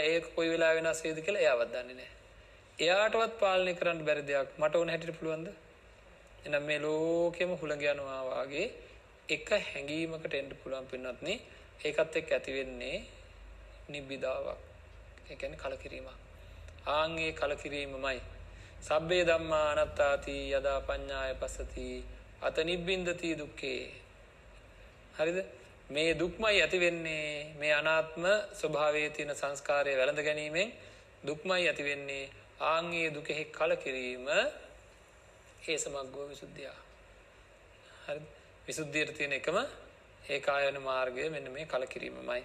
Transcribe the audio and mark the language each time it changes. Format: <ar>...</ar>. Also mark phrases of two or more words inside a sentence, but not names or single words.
<si>ඒක කොයි වෙලාවෙ වෙනස් වෙයිද කියලා එයාවත් දන්නේ නැහැ. එයාටවත් පාලනය කරන්න බැරි දෙයක් මට ඕන හැටියට පුළුවන්ද? එහෙනම් මේ ලෝකෙම හුලඟ යනවා වාගේ එක හැඟීමකට එන්න පුළුවන් පින්නත් නේ. ඒකත් එක්ක ඇති වෙන්නේ නිබ්බිදාවක්. ඒ කියන්නේ කලකිරීමක්. ආන්ගේ කලකිරීමමයි</si> <pi>සබ්බේ ධම්මා අනාත්තාති යදා පඤ්ඤාය පස්සති අත නිබ්බින්දති දුක්ඛේ.</pi> <si>හරිද? මේ දුක්මයි ඇති වෙන්නේ මේ අනාත්ම ස්වභාවයේ තියෙන සංස්කාරය වැළඳ ගැනීමෙන් දුක්මයි ඇති වෙන්නේ. ආන්ගේ දුකෙහි කලකිරීම</si> <pi>ඒ සමග්ගෝ විසුද්ධිය.</pi> <si>හරිද? විසුද්ධියට තියෙන එකම ඒකායන මාර්ගය මෙන්න මේ කලකිරීමමයි.</si>